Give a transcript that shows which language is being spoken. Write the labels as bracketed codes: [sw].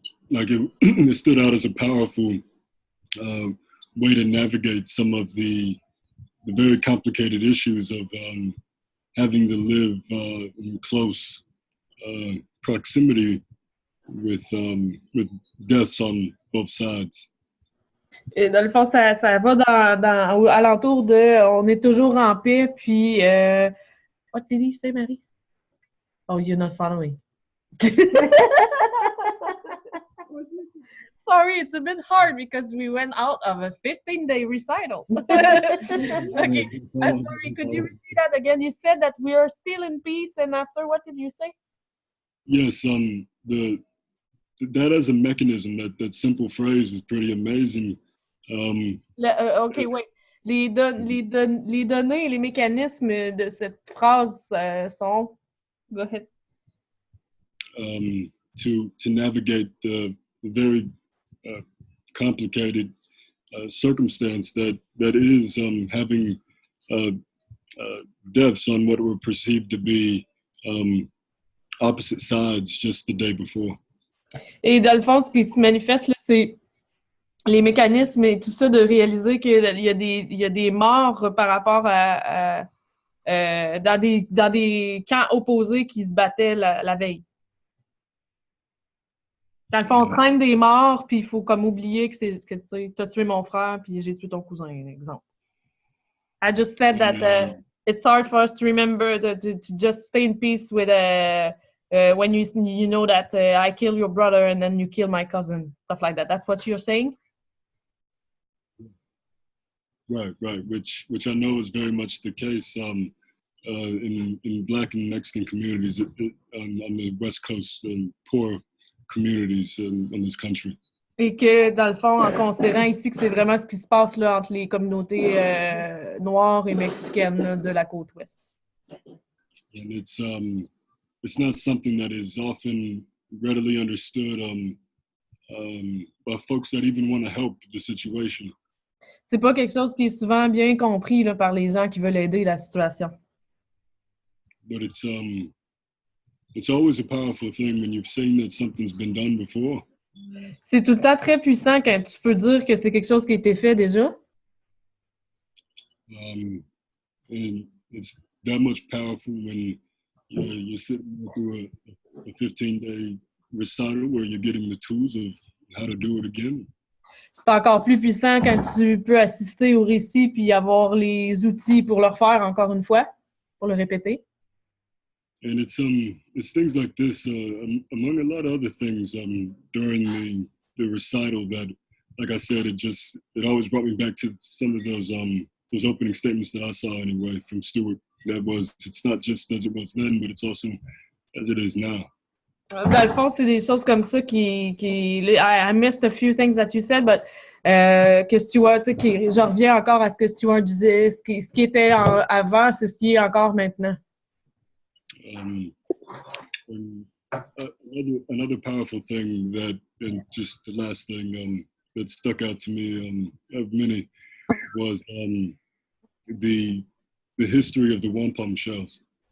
[en] Like it stood out as a powerful way to navigate some of the very complicated issues of having to live in close proximity with deaths on both sides. [fr] Et dans le fond, ça va alentour de on est toujours en paix, puis [en] what did he say, Marie? Oh, you're not following. Sorry, it's a bit hard because we went out of a 15-day recital. Okay, I'm sorry, could you repeat that again? You said that we are still in peace, and after, what did you say? Yes, that as a mechanism, that simple phrase is pretty amazing. OK, wait. [fr] Les données et les mécanismes de cette phrase sont... [en] Go ahead. To navigate the very complicated circumstance that is having deaths on what were perceived to be opposite sides just the day before. [fr] Et dans le fond, ce qui se manifeste, là, c'est les mécanismes et tout ça, de réaliser qu'il y a des morts par rapport à dans des camps opposés qui se battaient la veille. Dans le fond, on traîne des morts, puis il faut comme oublier que tu as tué mon frère, puis j'ai tué ton cousin, exemple. [en] I just said that it's hard for us to remember to just stay in peace with when you know that I kill your brother and then you kill my cousin, stuff like that. That's what you're saying? Right, which I know is very much the case in Black and Mexican communities on the West Coast and poor communities in this country. [fr] Et que, dans le fond, en considérant ici que c'est vraiment ce qui se passe là, entre les communautés noires et mexicaines là, de la côte ouest. [en] And it's not something that is often readily understood by folks that even want to help the situation. [fr] C'est pas quelque chose qui est souvent bien compris là, par les gens qui veulent aider la situation. [en] But it's always a powerful thing when you've seen that something's been done before. [fr] C'est tout le temps très puissant quand tu peux dire que c'est quelque chose qui a été fait déjà. [en] And it's that much powerful when you're sitting through a 15-day recital where you're getting the tools of how to do it again. [fr] C'est encore plus puissant quand tu peux assister au récit puis avoir les outils pour le refaire encore une fois, pour le répéter. [en] And it's things like this, among a lot of other things, during the recital that, like I said, it always brought me back to some of those opening statements that I saw anyway from Stewart. It's not just as it was then, but it's also as it is now. [fr] Dans le fond, c'est des choses comme ça [en] I missed a few things that you said, [fr] but que Stewart, je reviens encore à ce que Stewart disait, ce qui était avant, c'est ce qui est encore maintenant. [en] Another powerful thing and just the last thing that stuck out to me of many was the history of the wampum shells.